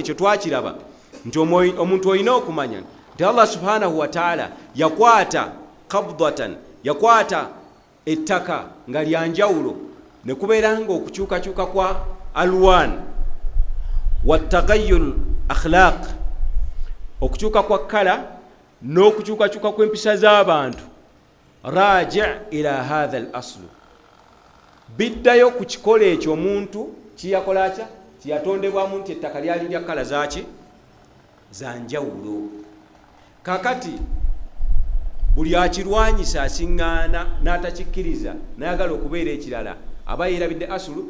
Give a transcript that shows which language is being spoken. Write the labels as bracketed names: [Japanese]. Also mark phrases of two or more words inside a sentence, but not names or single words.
[Ganda] ekyo twakiraba nti omuntu olina okumanya nti [Arabic] الله سبحانه وتعالى [Ganda] yakwata qabdatan, yakwata ettaka nga lyanjawulo ne kubeera nga okukyukakyuka kwa [Arabic] ألوان وتغير أخلاق, [Ganda] okukyuka kwa kala n'okukyukakyuka kw'empisa z'abantu. [Arabic] راجع إلى هذا الأصل, [Ganda] biddayo ku kikola ekyo omuntu kiyakola atya, kiyatondebwamu nti ettaka lyali lya kala zaki zanjawulo. Kakati buli akirwanyisa asiŋŋaana n'atakikkiriza n'ayagala okubeera ekirala aba yeerabidde asulu.